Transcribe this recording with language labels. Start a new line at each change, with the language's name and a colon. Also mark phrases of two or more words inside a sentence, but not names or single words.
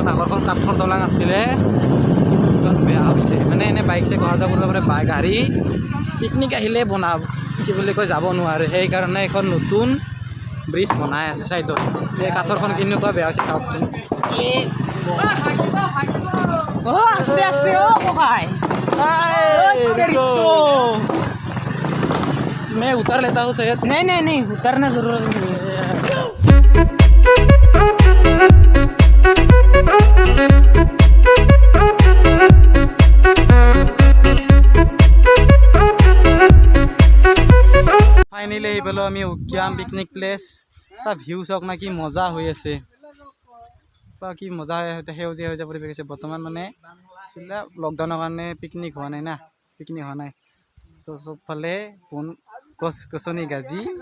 Assamese: আগৰখন কাঠৰ দলং আছিলে বেয়া হৈছে মানে এনে বাইক চেক অহা যোৱা কৰিব পাৰে গাড়ী পিকনিক আহিলে বনাব কি বুলি কয় যাব নোৱাৰে সেইকাৰণে এখন নতুন ব্ৰিজ বনাই আছে চাইডত এই কাঠৰখন কেনেকুৱা বেয়া হৈছে চাওকচোন
Hindi: आस्ते आस्ते ओ भाई मैं उतर लेता हूँ शायद नहीं उतरना जरूरत नहीं है
Assamese: ফাইনেলি আহি পালোঁ আমি উকিয়াম পিকনিক প্লেচ তাৰ ভিউ চাওক না কি মজা হৈ আছে বা কি মজা সেউজীয়া সেউজীয়া পৰিৱেশ আছে বৰ্তমান মানে আছিলে লকডাউনৰ কাৰণে পিকনিক হোৱা নাই না পিকনিক হোৱা নাই চবফালে বন গছ গছনি গাজি